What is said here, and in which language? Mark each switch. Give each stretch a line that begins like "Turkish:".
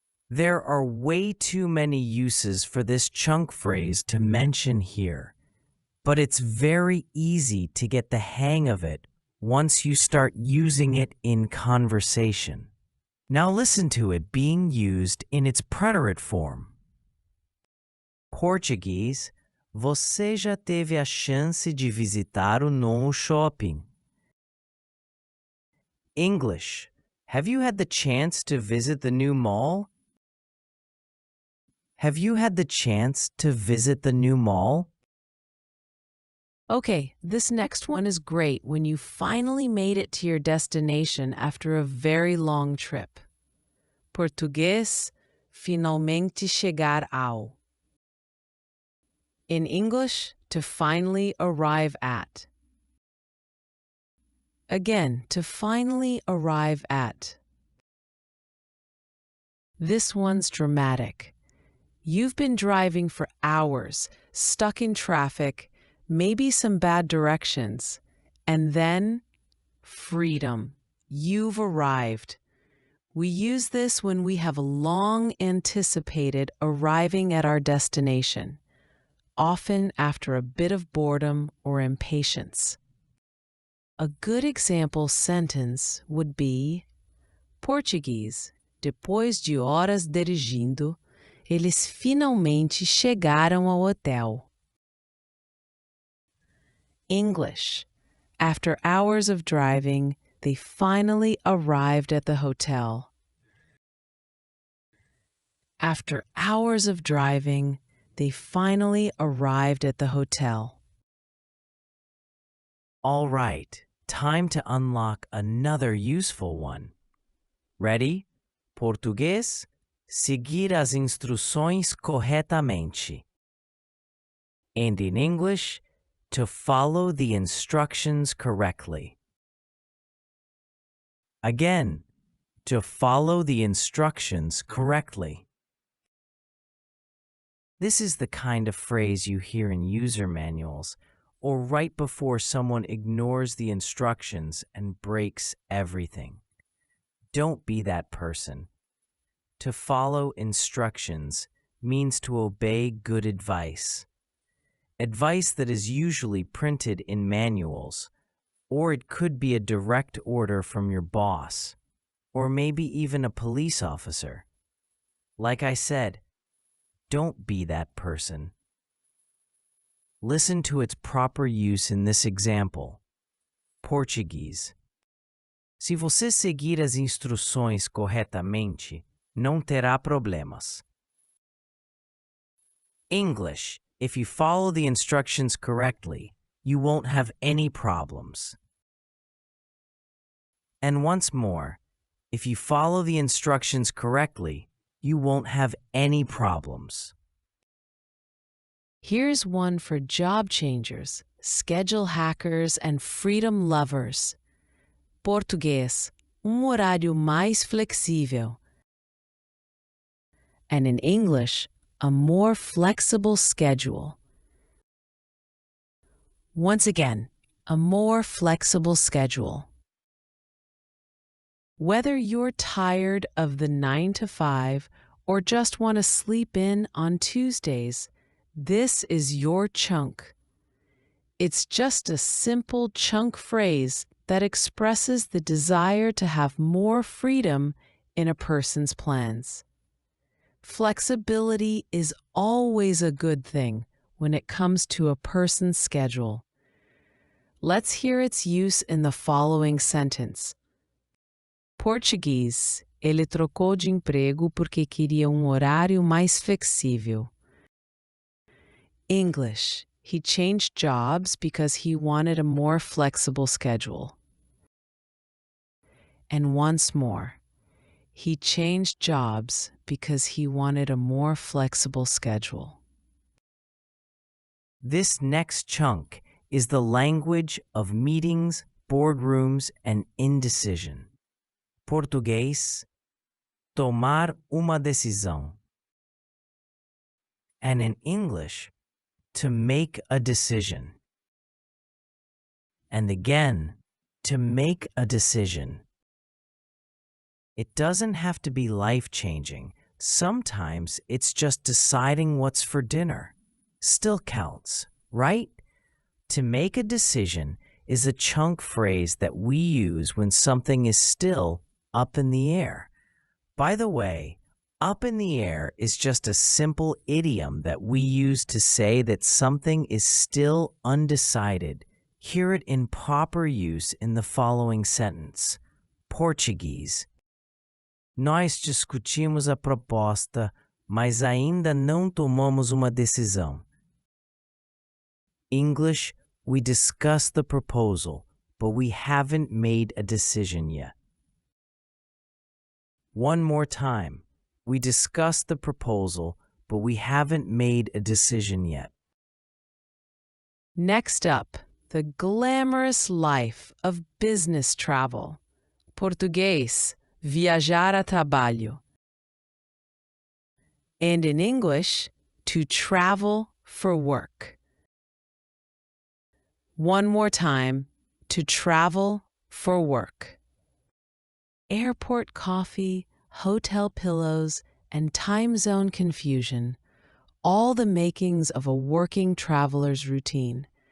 English: There are way too many uses for this chunk phrase to mention here, but it's very easy to get the hang of it once you start using it in conversation. Now listen to it being used in its preterite form.
Portuguese: Português, você já teve a chance de visitar o novo shopping?
English: English, have you had the chance to visit the new mall? Have you had the chance to visit the new mall? Okay, this next one is great when you finally made it to your destination after a very long trip.
Portuguese: Português, finalmente chegar ao.
English: In English, to finally arrive at. Again, to finally arrive at. This one's dramatic. You've been driving for hours, stuck in traffic, maybe some bad directions, and then freedom. You've arrived. We use this when we have long anticipated arriving at our destination, often after a bit of boredom or impatience. A good example sentence would be:
Portuguese: Português, depois de horas dirigindo, eles finalmente chegaram ao hotel.
English: English, after hours of driving, they finally arrived at the hotel. After hours of driving, they finally arrived at the hotel. All right, time to unlock another useful one. Ready?
Portuguese: Português, seguir as instruções corretamente.
English: And in English, to follow the instructions correctly. Again, to follow the instructions correctly. This is the kind of phrase you hear in user manuals or right before someone ignores the instructions and breaks everything. Don't be that person. To follow instructions means to obey good advice. Advice that is usually printed in manuals, or it could be a direct order from your boss, or maybe even a police officer. Like I said, don't be that person. Listen to its proper use in this example.
Portuguese: Português. Se você seguir as instruções corretamente, não terá problemas.
English: English. If you follow the instructions correctly, you won't have any problems. And once more, if you follow the instructions correctly, you won't have any problems. Here's one for job changers, schedule hackers, and freedom lovers.
Portuguese: Português, horário mais flexível.
English: And in English, a more flexible schedule. Once again, a more flexible schedule. Whether you're tired of the 9 to 5 or just want to sleep in on Tuesdays, this is your chunk. It's just a simple chunk phrase that expresses the desire to have more freedom in a person's plans. Flexibility is always a good thing when it comes to a person's schedule. Let's hear its use in the following sentence.
Portuguese: Português, ele trocou de emprego porque queria horário mais flexível.
English: English, he changed jobs because he wanted a more flexible schedule. And once more, he changed jobs because he wanted a more flexible schedule. This next chunk is the language of meetings, boardrooms, and indecision.
Portuguese: Português, tomar uma decisão.
English: And in English, to make a decision. And again, to make a decision. It doesn't have to be life-changing. Sometimes it's just deciding what's for dinner. Still counts, right? To make a decision is a chunk phrase that we use when something is still up in the air. By the way, up in the air is just a simple idiom that we use to say that something is still undecided. Hear it in proper use in the following sentence.
Portuguese: Português. Nós discutimos a proposta, mas ainda não tomamos uma decisão.
English: English, we discussed the proposal, but we haven't made a decision yet. One more time. We discussed the proposal, but we haven't made a decision yet. Next up, the glamorous life of business travel.
Portuguese: Português, viajar a trabalho.
English: And in English, to travel for work. One more time, to travel for work. airport coffee, hotel pillows, and time zone confusion, all the makings of a working traveler's routine.